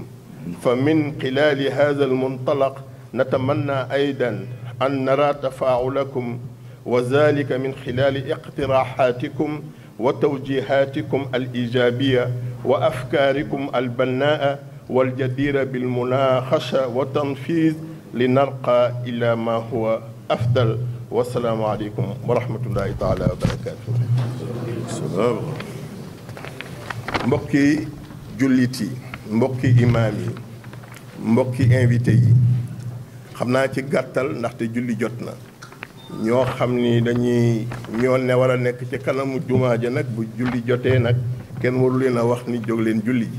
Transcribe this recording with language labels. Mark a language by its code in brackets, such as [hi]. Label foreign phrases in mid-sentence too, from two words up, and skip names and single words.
[ar] فمن خلال هذا المنطلق نتمنى أيضا أن نرى تفاعلكم، وذلك من خلال اقتراحاتكم وتوجيهاتكم الإيجابية وأفكاركم البناءة والجديرة بالمناقشة والتنفيذ لنرقى إلى ما هو أفضل. والسلام عليكم ورحمة الله تعالى وبركاته. [wo] mbokki jullit yi, mbokki imaam yi, mbokki invité yi, xam naa ci gàttal ndaxte julli jot na. ñoo xam ni ñoo ne war a nekk ci kanamu jumaa ja nag bu julli jotee nag kenn waru leen a wax ni jóg leen julli ji.